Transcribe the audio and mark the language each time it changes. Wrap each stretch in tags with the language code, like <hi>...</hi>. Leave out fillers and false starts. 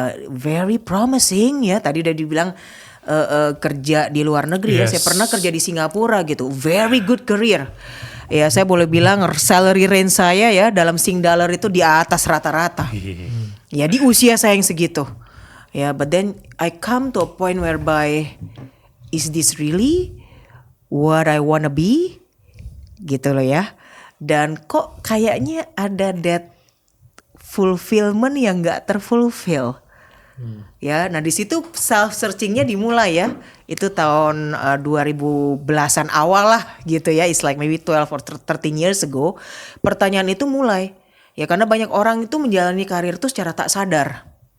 <en>Very promising</en> <id>ya. Tadi udah dibilang kerja di luar negeri ya. Saya pernah kerja di Singapura gitu.</id> <en>Very good career.</en> <id>Ya saya boleh bilang salary range saya ya dalam Sing dollar itu di atas rata-rata. Ya di usia saya yang segitu.</id> <en>Ya, but then I come to a point whereby is this really what I wanna be?</en> <id>Gitu loh ya. Dan kok kayaknya ada</id> <en>that fulfillment</en> <id>yang gak terfulfill. Ya, nah di situ self searchingnya dimulai ya. Itu tahun 2010-an awal lah gitu ya.</id> <en>It's like maybe 12 or 13 years ago.</en> <id>Pertanyaan itu mulai. Ya karena banyak orang itu menjalani karir itu secara tak sadar.</id>